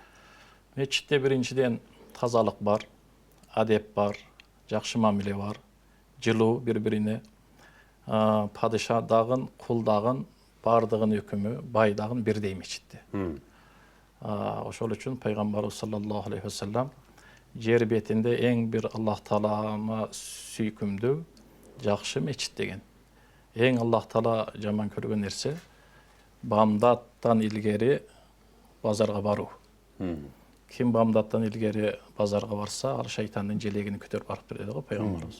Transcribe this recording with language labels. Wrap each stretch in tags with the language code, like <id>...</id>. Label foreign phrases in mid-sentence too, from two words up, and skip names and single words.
<ky>Мечитте биринчиден тазалык бар, адеп бар, жакшы мамиле бар, жылуу бири-бирине, падышадагын, кулдагын, бардыгын өкүмү, байдагын бирдей мечитте. Ошол үчүн Пайгамбарыбыз</ky> <ar>صلى الله عليه وسلم</ar> <ky>жер бетинде эң бир Аллах таалама сүйкүмдүү жакшы мечит деген. Эң Аллах таала жаман көргөн нерсе бамдаттан илгери базарга баруу. Ким бамдаттан илгери базарга барса, ал шайтандын желегин көтөрүп барып берди го Пайгамбарыбыз.</ky>